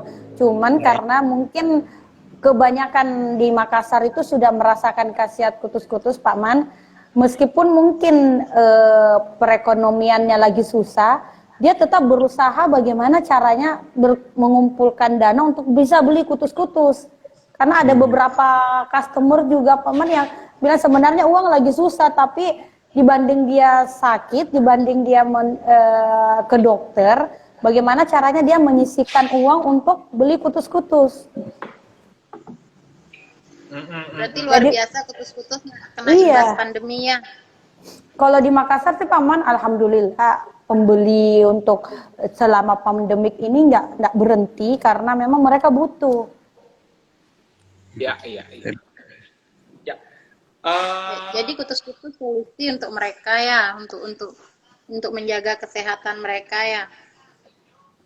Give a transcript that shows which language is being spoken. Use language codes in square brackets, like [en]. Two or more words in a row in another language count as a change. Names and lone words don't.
[id] Cuman karena mungkin kebanyakan di Makassar itu sudah merasakan khasiat kutus-kutus Pak Man. Meskipun mungkin perekonomiannya lagi susah, dia tetap berusaha bagaimana caranya mengumpulkan dana untuk bisa beli kutus-kutus. Karena ada beberapa customer juga Pak Man yang bilang sebenarnya uang lagi susah, tapi dibanding dia sakit, dibanding dia ke dokter, bagaimana caranya dia menyisihkan uang untuk beli kutus-kutus. Berarti luar Jadi- biasa kutus-kutus kena Iya. imbas pandemi ya. Kalau di Makassar sih Paman, alhamdulillah pembeli untuk selama pandemik ini nggak berhenti karena memang mereka butuh. Iya. Ya. Jadi kutus-kutus solusi untuk mereka ya, untuk menjaga kesehatan mereka ya.